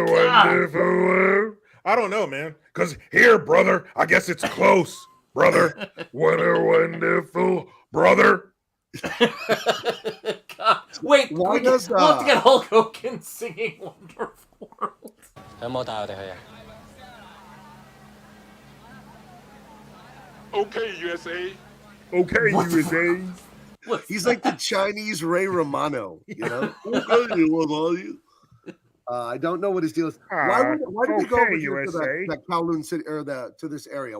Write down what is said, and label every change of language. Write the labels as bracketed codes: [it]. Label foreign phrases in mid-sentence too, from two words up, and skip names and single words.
[en] God. wonderful world. I don't know, man. Because here, brother, I guess it's close. Brother, what a wonderful brother. God. Wait, Why we'll does, have to get Hulk Hogan singing Wonderful World. [yue] 有冇帶我哋去啊？ [en] Okay, USA. Okay, USA. He's like the Chinese Ray Romano, you know? I don't know what his deal is. Why did we go over here to that Kowloon City or to this area?